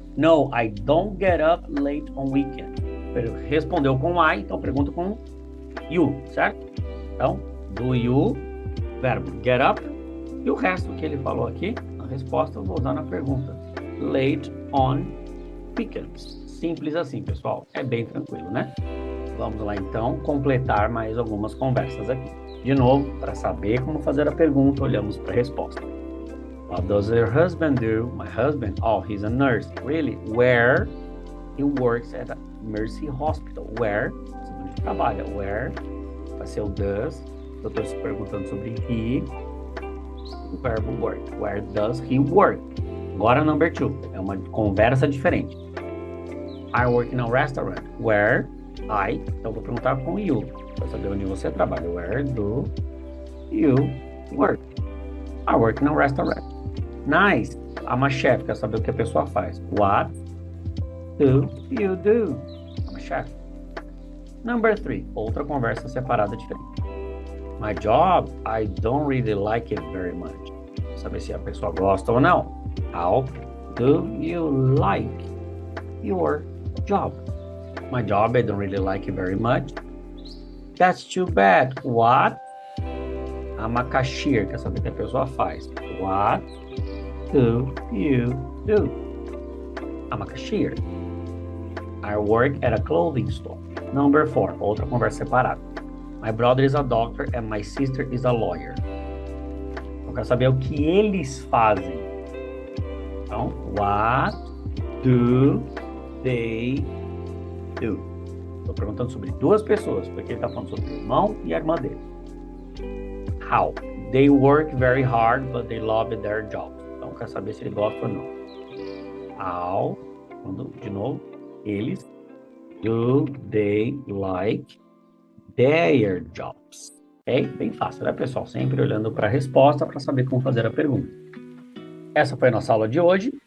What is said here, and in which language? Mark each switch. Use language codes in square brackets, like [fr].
[en] No, I don't get up late on weekend. [pt] Ele respondeu com I, então pergunta com you, certo? Então, do you verbo get up, e o resto que ele falou aqui, a resposta eu vou usar na pergunta. [en] Late on weekends. [pt] Simples assim, pessoal. É bem tranquilo, né? Vamos lá, então, completar mais algumas conversas aqui. De novo, para saber como fazer a pergunta, olhamos para a resposta. [en] What does your husband do? My husband? Oh, he's a nurse. Really? Where? He works at a Mercy Hospital. [pt] Where? Onde trabalha. Where? Vai ser o does. Eu estou se perguntando sobre he. O verbo work. [en] Where does he work? [pt] Agora, number 2. É uma conversa diferente. [en] I work in a restaurant. Where? I. [pt] Então, eu vou perguntar com [en] you. [pt] Para saber onde você trabalha. [en] Where do you work? I work in a restaurant. Nice. I'm a chef. [pt] Quer saber o que a pessoa faz. [en] What do you do? I'm a chef. Number 3. [pt] Outra conversa separada diferente. [en] My job, I don't really like it very much. [pt] Saber se a pessoa gosta ou não. [en] How do you like your job? My job, I don't really like it very much. That's too bad. What? I'm a cashier. [pt] Quer saber o que a pessoa faz. [en] What do you do? I'm a cashier. I work at a clothing store. Number 4. [pt] Outra conversa separada. [en] My brother is a doctor and my sister is a lawyer. [pt] Eu quero saber o que eles fazem. Então, [en] what do they do? [pt] Estou perguntando sobre duas pessoas, porque ele está falando sobre o irmão e a irmã dele. [en] How? They work very hard, but they love their job. [pt] Então, eu quero saber se ele gosta ou não. How? De novo, eles. [en] Do they like their jobs? [pt] Ok? Bem fácil, né, pessoal? Sempre olhando para a resposta para saber como fazer a pergunta. Essa foi a nossa aula de hoje.